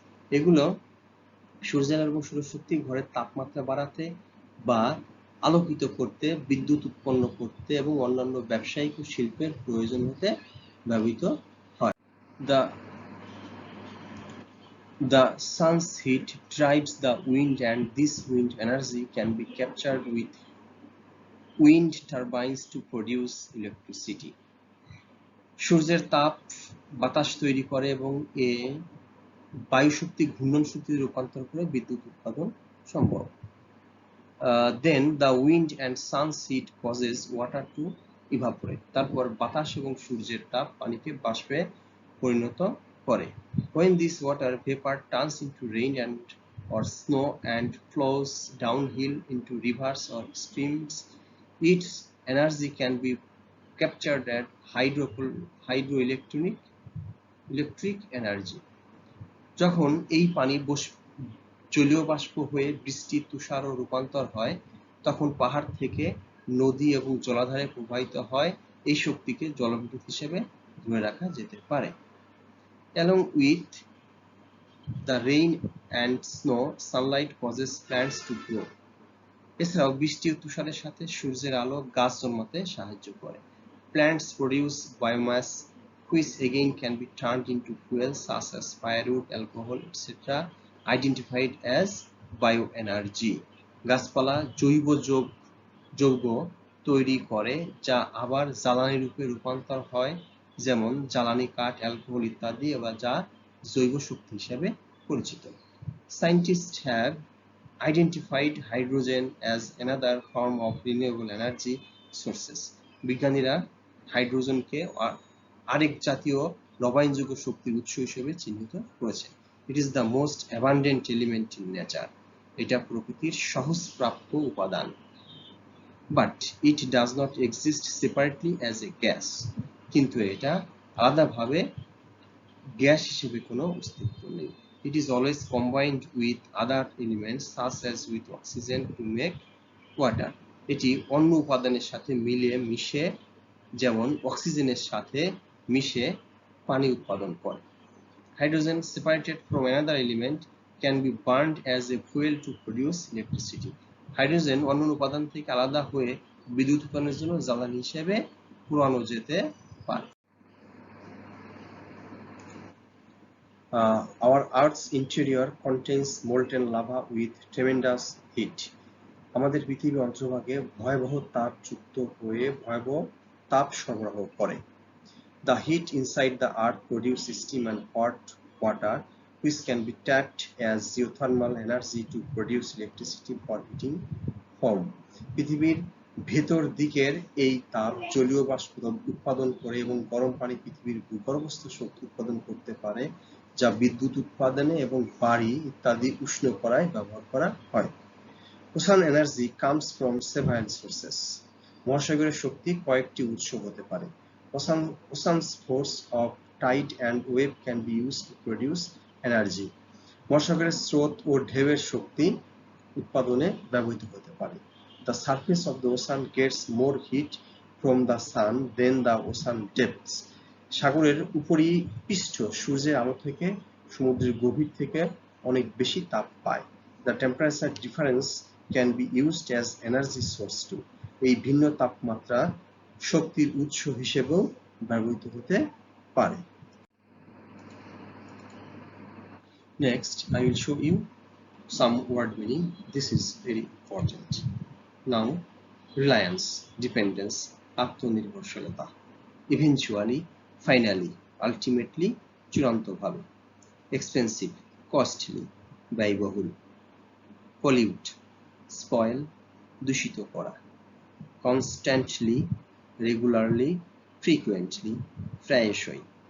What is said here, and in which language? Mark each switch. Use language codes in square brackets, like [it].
[bn] এগুলো সূর্যের এবং সৌরশক্তি ঘরের তাপমাত্রা বাড়াতে বা আলোকিত করতে, বিদ্যুৎ উৎপন্ন করতে এবং অন্যান্য ব্যবসায়িক ও শিল্পের প্রয়োজন হতে ব্যবহৃত হয়। [en] The sun's heat drives the wind and this wind energy can be captured with wind turbines to produce electricity. [bn] সূর্যের তাপ বাতাস তৈরি করে এবং বায়ু শক্তি ঘূর্ণন শক্তিতে রূপান্তর করে বিদ্যুৎ উৎপাদন সম্ভব। [en] Then the wind and sun's heat causes water to evaporate. [bn] তারপর বাতাস এবং সূর্যের তাপ পানিকে বাষ্পে পরিণত করে। [en] When this water vapor turns into rain or snow and flows downhill into rivers or streams, its energy can be captured as hydroelectric energy. [bn] যখন এই পানি জলীয় বাষ্প হয়ে বৃষ্টি, তুষার ও রূপান্তর হয়, তখন পাহাড় থেকে নদী এবং জলাধারে প্রবাহিত হয়। এই শক্তিকে জলবিদ্যুৎ হিসেবে ধরে রাখা যেতে পারে। [en] Along with the rain and snow, sunlight causes plants to grow. [bn] এছাড়াও বৃষ্টি ও তুষারের সাথে সূর্যের আলো গাছ জন্মাতে সাহায্য করে। [en] Plants produce biomass, which again can be turned into fuels such as firewood, alcohol, etc., identified as bioenergy. [bn] গাছপালা জৈব যৌগ তৈরি করে যা আবার জ্বালানি রূপে রূপান্তর হয়, যেমন জ্বালানি কাঠ, অ্যালকোহল ইত্যাদি, বা যা জৈব শক্তি হিসেবে পরিচিত। [en] Scientists have identified hydrogen as another form of renewable energy sources. [bn] বিজ্ঞানীরা হাইড্রোজেনকে আরেক জাতীয় নবায়নযোগ্য শক্তির উৎস হিসেবে চিহ্নিত করেছে। [en] It is the most abundant element in nature. [bn] এটা প্রকৃতির সহজপ্রাপ্য উপাদান। [en] But it does not exist separately as a gas. [bn] কিন্তু এটা আলাদাভাবে গ্যাস হিসেবে কোনো অস্তিত্ব নেই। [en] It is always combined with other elements such as with oxygen to make water. [bn] এটি অন্য উপাদানের সাথে মিশে যেমন অক্সিজেনের সাথে মিশে পানি উৎপাদন করে। [en] Hydrogen separated from another element can be burned as a fuel to produce electricity. [bn] Hydrogen অন্য উপাদান থেকে আলাদা হয়ে বিদ্যুৎ উৎপাদনের জন্য জ্বালানি হিসেবে পোড়ানো যেতে পারে। [en] Our Earth's interior contains molten lava with tremendous heat. [bn] আমাদের পৃথিবীর অন্তর্ভাগে ভয়াবহ তাপযুক্ত হয়ে ভয়াবহ তাপ সরবরাহ করে। [en] The heat inside the earth produces steam and hot water, which can be tapped as geothermal energy to produce electricity for heating home. [bn] পৃথিবীর ভেতর দিকের এই তাপ জলীয় বাষ্প উৎপাদন করে এবং গরম পানি পৃথিবীর ভূগর্ভস্থ শক্তি উৎপাদন করতে পারে, যা বিদ্যুৎ উৎপাদনে এবং বাড়ি ইত্যাদি উষ্ণ করায় ব্যবহার করা হয়। [en] Ocean energy comes from several sources. [bn] মহাসাগরের শক্তি কয়েকটি উৎস হতে পারে। [en] Ocean's force of tide and wave can be used to produce energy. [bn] মহাসাগরের স্রোত ও ঢেউয়ের শক্তি উৎপাদনে ব্যবহৃত হতে পারে। [en] The surface of the ocean gets more heat from the sun than the ocean depths. [bn] সাগরের উপরিপৃষ্ঠ সূর্যের আলো থেকে সমুদ্রের গভীর থেকে অনেক বেশি তাপ পায়। [en] The temperature difference can be used as energy source too. [bn] এই ভিন্ন তাপমাত্রা শক্তির উৎস হিসেবেও ব্যবহৃত হতে পারে। [en] Next, I will show you some word meaning. This is very important. Now, reliance, dependence, আত্মনির্ভরশীলতা, eventually, finally, ultimately, চূড়ান্তভাবে, expensive, costly, ব্যয়বহুল, pollute, spoil, দূষিত করা, constantly, regularly, frequently, প্রায়শই,